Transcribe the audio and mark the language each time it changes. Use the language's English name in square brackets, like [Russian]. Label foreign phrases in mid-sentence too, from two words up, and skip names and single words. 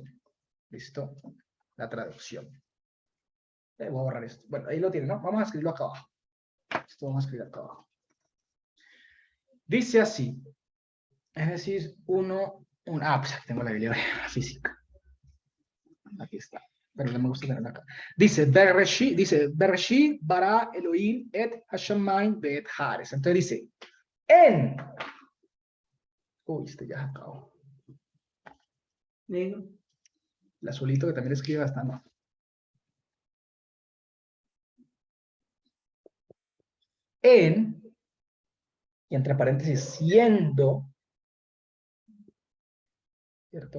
[Spanish] ¿Listo? La traducción. Voy a borrar esto. Bueno, ahí lo tienen, ¿no? Vamos a escribirlo acá abajo. Esto vamos a escribir acá abajo. Dice así. Génesis 1. Pues aquí tengo la Biblia física. Aquí está. Pero no me gusta tenerla acá. Dice, [Hebrew] בראשית ברא אלהים את השמים ואת הארץ. [Spanish] Entonces dice, uy, este ya se acabó. Negro. El azulito que también escribe bastante. Y entre paréntesis, siendo, ¿cierto?